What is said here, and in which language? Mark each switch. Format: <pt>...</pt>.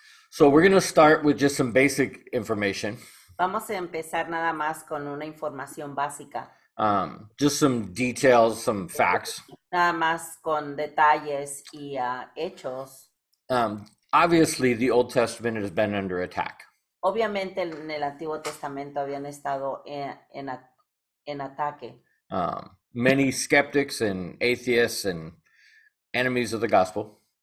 <en>So we're going to start with just some basic information.</en> <es>Vamos a empezar nada más con una información básica.</es> <en>Just some details, some facts.</en> <es>Nada más con detalles y hechos.</es> <en>Obviously, the Old Testament has been under attack.</en> <es>Obviamente en el Antiguo Testamento habían estado en ataque.</es> <en>Many skeptics and atheists and enemies of the gospel.</en>